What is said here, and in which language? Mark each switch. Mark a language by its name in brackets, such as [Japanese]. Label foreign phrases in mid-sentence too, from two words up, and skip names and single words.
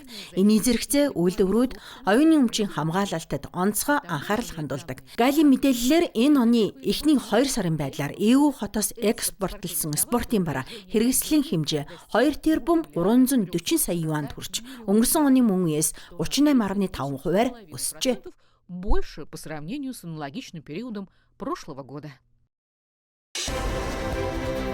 [Mongolian] Энэ зэрэгцээ үйлдвэрүүд оюуны өмчийн хамгаалалтад онцгой анхаарал хандуулдаг. Галийн мэдээллээр энэ оны эхний 2 сарын байдлаар EU хотоос экспортлсон спортын бараа хэрэгслийн хэмжээ 2 тэрбум 340 сая юанд хүрч өнгөрсөн оны мөн үеэс 38.5%-аар өсжээ. [Russian] Больше по сравнению с аналогичным периодом прошлого года.